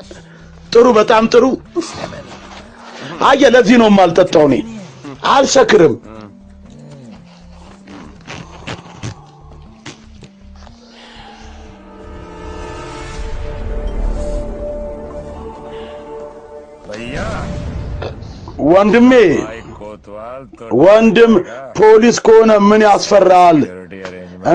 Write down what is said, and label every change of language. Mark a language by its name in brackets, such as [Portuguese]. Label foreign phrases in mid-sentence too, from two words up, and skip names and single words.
[Amharic] ጥሩ በጣም ጥሩ አየህ ለዚህ ነው የማልጠጣው እኔ አልሰክርም [Hindi] भैया [Amharic] ወንድሜ [Hindi] भाई कोतवाल तो [Amharic] ወንድም ፖሊስ ከሆነ ምን ያስፈራል [English] security arrangement